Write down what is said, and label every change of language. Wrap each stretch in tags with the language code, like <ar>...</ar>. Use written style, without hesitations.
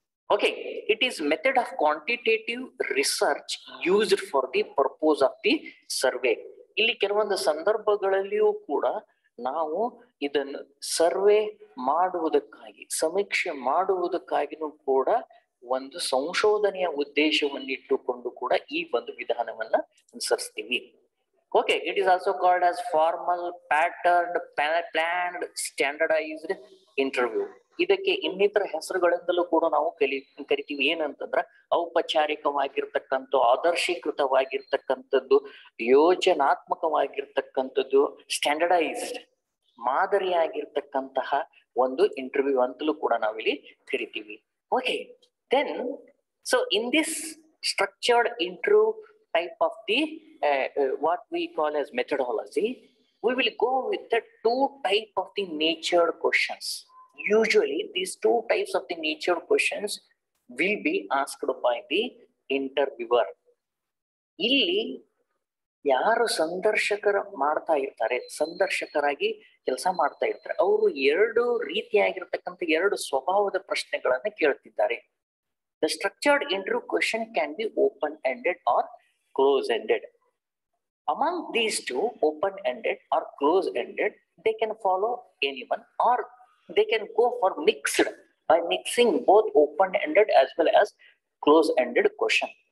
<en>Okay, it is method of quantitative research used for the purpose of the survey.</en> <kn>ಇಲ್ಲಿ ಕೆಲವೊಂದು ಸಂದರ್ಭಗಳಲ್ಲಿಯೂ ಕೂಡ ನಾವು ಇದನ್ನು ಸರ್ವೆ ಮಾಡುವುದಕ್ಕಾಗಿ, ಸಮೀಕ್ಷೆ ಮಾಡುವುದಕ್ಕಾಗಿನೂ ಕೂಡ ಒಂದು ಸಂಶೋಧನೆಯ ಉದ್ದೇಶವನ್ನಿಟ್ಟುಕೊಂಡು ಕೂಡ ಈ ಒಂದು ವಿಧಾನವನ್ನ ಅನುಸರಿಸ್ತೀವಿ.</kn> <en>Okay, it is also called as formal, patterned, planned, standardised interview.</en> <kn>ಇದಕ್ಕೆ ಇನ್ನಿತರ ಹೆಸರುಗಳಿಂದಲೂ ಕೂಡ ನಾವು ಕರಿತೀವಿ. ಏನಂತಂದ್ರ ಔಪಚಾರಿಕವಾಗಿರ್ತಕ್ಕಂಥ, ಆದರ್ಶೀಕೃತವಾಗಿರ್ತಕ್ಕಂಥದ್ದು, ಯೋಜನಾತ್ಮಕವಾಗಿರ್ತಕ್ಕಂಥದ್ದು, ಸ್ಟ್ಯಾಂಡರ್ಡೈಸ್ಡ್, ಮಾದರಿಯಾಗಿರ್ತಕ್ಕಂತಹ ಒಂದು ಇಂಟರ್ವ್ಯೂ ಅಂತಲೂ ಕೂಡ ನಾವಿಲ್ಲಿ ಕರಿತೀವಿ.</kn> <en>Okay, then so in this structured interview type of the what we call as methodology, we will go with the two type of the natured questions. Usually these two types of the natured questions will be asked by the interviewer.</en> <kn>ಇಲ್ಲಿ ಯಾರು ಸಂದರ್ಶಕರ ಮಾಡ್ತಾ ಇರ್ತಾರೆ, ಸಂದರ್ಶಕರಾಗಿ ಕೆಲಸ ಮಾಡ್ತಾ ಇರ್ತಾರೆ. ಅವರು ಎರಡು ರೀತಿಯಾಗಿರ್ತಕ್ಕಂಥ ಎರಡು ಸ್ವಭಾವದ ಪ್ರಶ್ನೆಗಳನ್ನ ಕೇಳ್ತಿದ್ದಾರೆ.</kn> <en>The structured interview question can be open ended or close ended. Among these two, open-ended or close-ended, they can follow anyone or they can go for mixed by mixing both open-ended as well as close-ended question.</en>